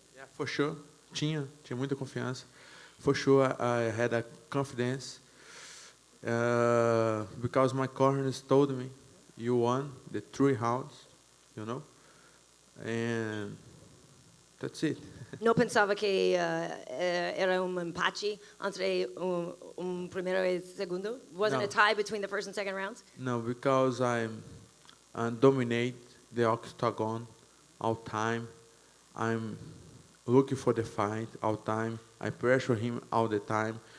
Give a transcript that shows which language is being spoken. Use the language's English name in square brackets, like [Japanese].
[English] Yeah, for sure. [Portuguese] Tinha muita confiança. [English] For sure, I had a confidence because my corners told me, you won the 3 rounds, you know, and that's it. [Portuguese] Não pensava que era empate entre primeiro e segundo? [English] Wasn't No. a tie between the first and second rounds? No, because I dominate the octagon all time. I'm looking for the fight all time. I pressure him all the time.